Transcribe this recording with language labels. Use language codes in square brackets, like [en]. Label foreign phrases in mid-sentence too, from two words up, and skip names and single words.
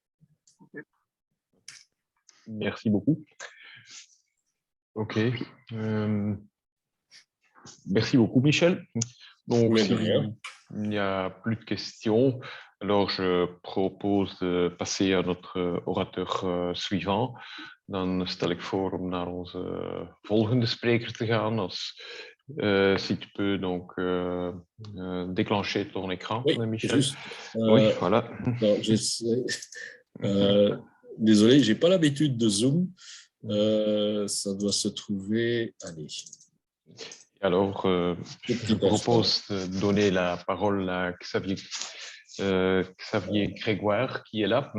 [fr] Merci beaucoup. OK. Merci beaucoup, Michel. Donc, s'il n'y a plus de questions, alors je propose de passer à notre orateur suivant. [nl] Dan stel ik voor om naar onze volgende spreker te gaan. [fr] Si tu peux donc déclencher ton écran, oui, Michel. Juste, oui, voilà. Non, désolé, je n'ai pas l'habitude de Zoom. Ça doit se trouver... Allez. Alors, je propose de donner la parole à Xavier Xavier Grégoire qui est là.